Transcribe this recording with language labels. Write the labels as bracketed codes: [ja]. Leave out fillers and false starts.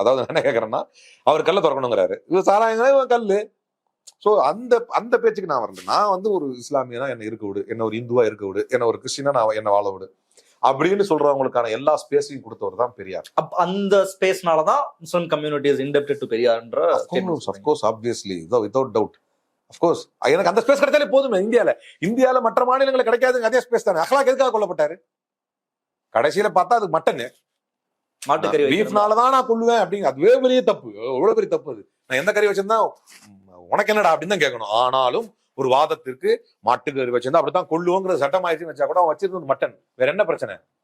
[ta] அதாவது என்ன கேட்கறேன்னா அவர் கல்ல திறக்கணுங்கிறாரு, இது சாராயங்களே கல்லு. சோ அந்த பேச்சுக்கு நான் வரல. நான் வந்து ஒரு இஸ்லாமியனா என்ன இருக்க விடு, என்ன ஒரு இந்துவா இருக்க விடு, என்ன ஒரு கிறிஸ்டினா நான் என்ன வாழ விடு அப்படின்னு சொல்றவங்களுக்கான எல்லா ஸ்பேஸையும் கொடுத்தவர் தான் பெரியார். அந்த ஸ்பேஸ்னாலதான் [en] Muslim community is indebted to பெரியார்ன்ற. Of course, obviously, without doubt. Of course, [ta] எனக்கு அந்த ஸ்பேஸ் கிடைச்சாலே போதுமே. இந்தியால மற்ற மாநிலங்களுக்கு கிடைக்காதுங்க அதே ஸ்பேஸ் தானே. அஹ்லாக் எதுக்காக கொல்லப்பட்டாரு? கடைசியில பார்த்தா அது மட்டன் மாட்டுக்கறி பீஃப்னாலதான் நான் கொள்ளுவேன் அப்படிங்க. அதுவே பெரிய தப்பு, எவ்வளவு பெரிய தப்பு அது. நான் எந்த கறி வச்சிருந்தா உனக்கு என்னடா அப்படின்னு தான் கேட்கணும். ஆனாலும் ஒரு வாதத்திற்கு மாட்டுக்கறி வச்சிருந்தா அப்படித்தான் கொள்ளுவோங்கிற சட்டம் ஆயிடுச்சுன்னு வச்சா கூட அவன் வச்சிருந்தது மட்டன். வேற என்ன பிரச்சனை?